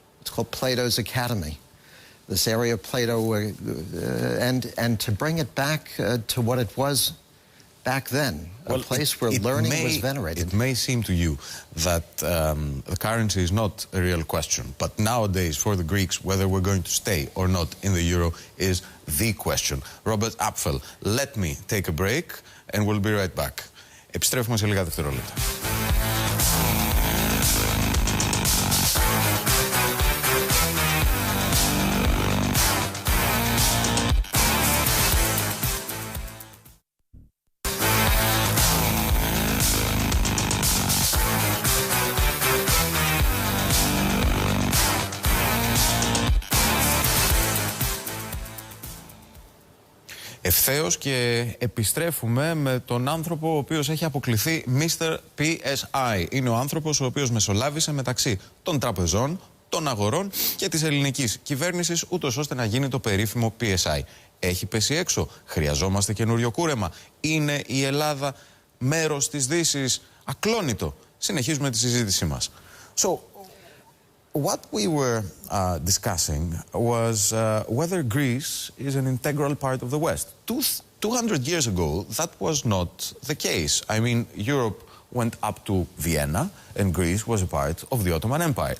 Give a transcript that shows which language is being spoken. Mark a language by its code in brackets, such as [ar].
[en] It's called Plato's Academy. This area of Plato, and to bring it back to what it was back then, a place where learning was venerated. It may seem to you that the currency is not a real question, but nowadays for the Greeks, whether we're going to stay or not in the euro is the question. Robert Apfel, let me take a break and we'll be right back. [el] Επιστρέφουμε σε λίγα δευτερόλεπτα. Ευθέως και επιστρέφουμε με τον άνθρωπο ο οποίος έχει αποκληθεί Mr. PSI. Είναι ο άνθρωπος ο οποίος μεσολάβησε μεταξύ των τραπεζών, των αγορών και της ελληνικής κυβέρνησης, ούτως ώστε να γίνει το περίφημο PSI. Έχει πέσει έξω, χρειαζόμαστε καινούριο κούρεμα. Είναι η Ελλάδα μέρος της Δύσης, ακλόνητο. Συνεχίζουμε τη συζήτησή μας. [en] So, what we were discussing was whether Greece is an integral part of the West. 200 years ago, that was not the case. I mean, Europe went up to Vienna, and Greece was a part of the Ottoman Empire.